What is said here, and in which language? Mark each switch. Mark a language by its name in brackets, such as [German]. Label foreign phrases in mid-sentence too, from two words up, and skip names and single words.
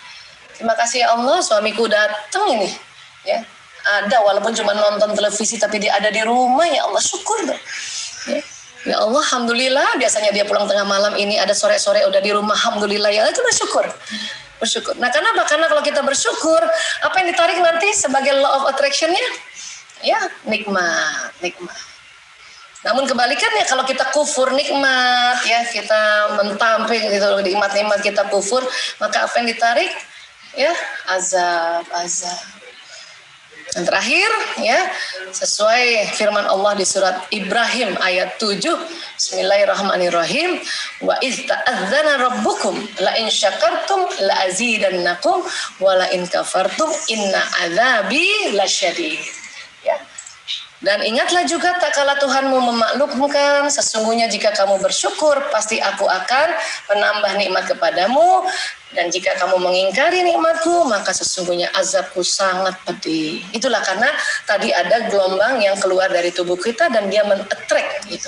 [Indonesian] Terima kasih ya Allah suamiku datang ini ya ada walaupun cuma nonton televisi tapi dia ada di rumah ya Allah syukur dong. Ya Allah alhamdulillah biasanya dia pulang tengah malam ini ada sore-sore udah di rumah alhamdulillah ya itu bersyukur. Bersyukur. Nah, kenapa? Karena kalau kita bersyukur, apa yang ditarik nanti sebagai [English] law of attraction- [Indonesian] nya? Ya, nikmat, nikmat. Namun kebalikannya kalau kita kufur nikmat, ya kita mentampik gitu nikmat-nikmat kita kufur, maka apa yang ditarik? Ya, azab, azab. Dan terakhir ya sesuai firman Allah di surat Ibrahim ayat 7 [Arabic] بسم الله الرحمن الرحيم وإذ تأذن ربكم لئن شكرتم لأزيدنكم ولئن كفرتم إن عذابي لشديد [Indonesian] ya. Dan ingatlah juga tak kala Tuhanmu memaklumkan sesungguhnya jika kamu bersyukur pasti aku akan menambah nikmat kepadamu dan jika kamu mengingkari nikmatku maka sesungguhnya azabku sangat pedih. Itulah karena tadi ada gelombang yang keluar dari tubuh kita dan dia men-attract gitu.